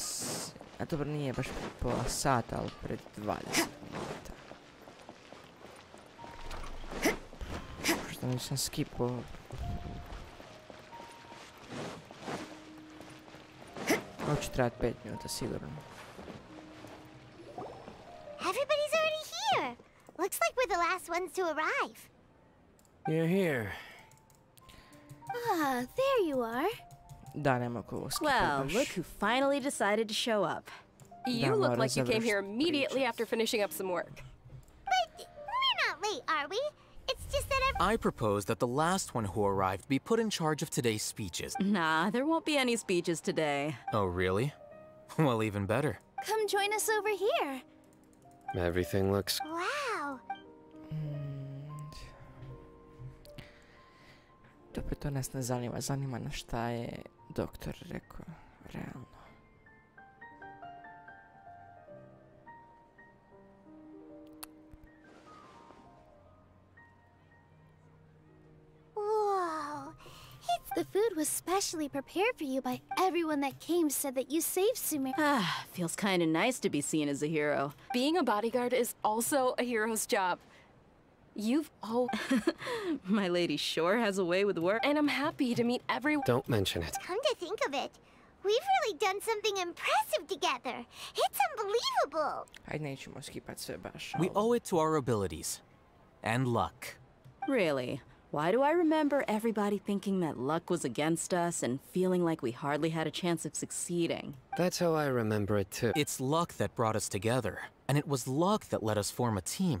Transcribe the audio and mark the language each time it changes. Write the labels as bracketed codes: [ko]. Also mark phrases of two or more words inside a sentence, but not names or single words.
[hr] A dobro, nije baš pred pola sata, ali pred 20 minuta. Što nisam skipao. Ovo će trajati 5 minuta sigurno. [en] Everybody's already here. Looks like we're the last ones to arrive. You're here. Ah, there you are. [hr] Da, nema ko ovo skipa [en] Well, [hr] baš. [en] look who finally decided to show up. You look like you came here immediately after finishing up some work. But we're not late, are we? It's just that I propose that the last one who arrived be put in charge of today's speeches. Nah, there won't be any speeches today. Oh, really? Well, even better. Come join us over here. Everything looks... Wow. [hr] Dobro, to nas ne zanima. Zanima nas šta je doktor rekao realno. [en] Whoa. The food was specially prepared for you by everyone that came said that you saved Sumer. Ah, feels kind of nice to be seen as a hero. Being a bodyguard is also a hero's job. You've all... My lady sure has a way with work. And I'm happy to meet everyone. Don't mention it. Come to think of it, we've really done something impressive together. It's unbelievable. [hr] Ajde, nećemo skipat sve baš. [en] We owe it to our abilities. And luck. Really? Why do I remember everybody thinking that luck was against us and feeling like we hardly had a chance of succeeding? That's how I remember it too. It's luck that brought us together, and it was luck that let us form a team.